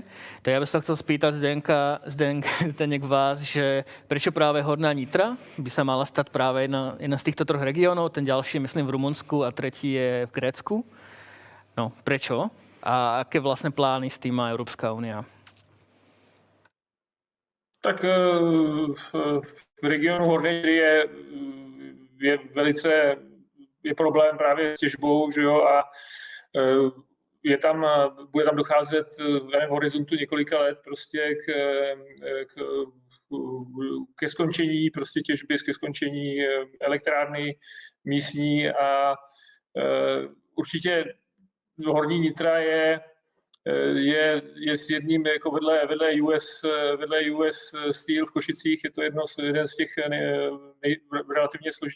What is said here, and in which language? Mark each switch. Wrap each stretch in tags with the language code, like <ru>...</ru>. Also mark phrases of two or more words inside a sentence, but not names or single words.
<sk>Tak ja by som chcel spýtať Zdeněk vás, že prečo práve Horná Nitra by sa mala stať práve jedna z týchto troch regiónov, ten ďalší myslím v Rumunsku a tretí je v Grécku. No, prečo? A aké vlastne plány s tým má Európska únia?</sk> <cs>Tak v regionu Horné Nitry je problém právě s těžbou, že jo, a bude tam docházet v horizontu několika let prostě ke skončení prostě těžby, ke skončení elektrárny místní a určitě Horní Nitra je s jedním jako vedle US Steel v Košicích, je to jeden z těch relativně</cs>